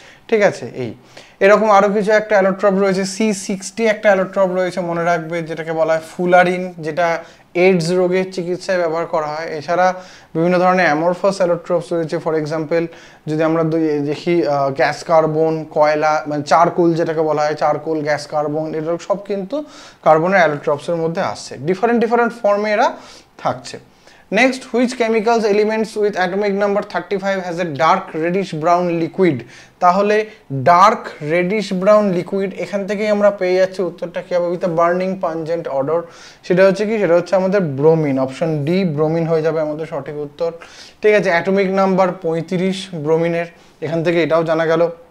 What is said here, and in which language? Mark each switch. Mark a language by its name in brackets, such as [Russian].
[Bangla] ঠিক আছে, এই এরকম আরও কিছু একটা অ্যালোট্রপ রয়েছে, C60 একটা অ্যালোট্রপ রয়েছে মনে রাখবে, যেটাকে বলা হয় ফুলারিন, যেটা এইডস রোগের চিকিৎসায় ব্যবহার করা হয়। এছাড়া বিভিন্ন ধরনের অ্যামরফাস অ্যালোট্রপস রয়েছে, ফর এক্সাম্পল যদি আমরা দেখি গ্যাস কার্বন, কয়লা, মানে চারকোল যেটাকে বলা হয়, চারকোল, গ্যাস কার্বন, এগুলো সব কিন্তু কার্বনের অ্যালোট্রপসের মধ্যে আসছে, ডিফারেন্ট ফর্মে এরা থাকছে। [English] Next, which chemicals elements with atomic number 35 has a dark reddish brown liquid? [Bangla] তাহলে ডার্ক রেডিশ ব্রাউন লিকুইড, এখান থেকেই আমরা পেয়ে যাচ্ছি উত্তরটা কি হবে, [English] With a burning pungent odour. [Bangla] সেটা হচ্ছে কি, সেটা হচ্ছে আমাদের ব্রোমিন। অপশন ডি ব্রোমিন হয়ে যাবে আমাদের সঠিক উত্তর। ঠিক আছে, অ্যাটমিক নাম্বার 35 ব্রোমিনের, এখান থেকে এটাও জানা গেল।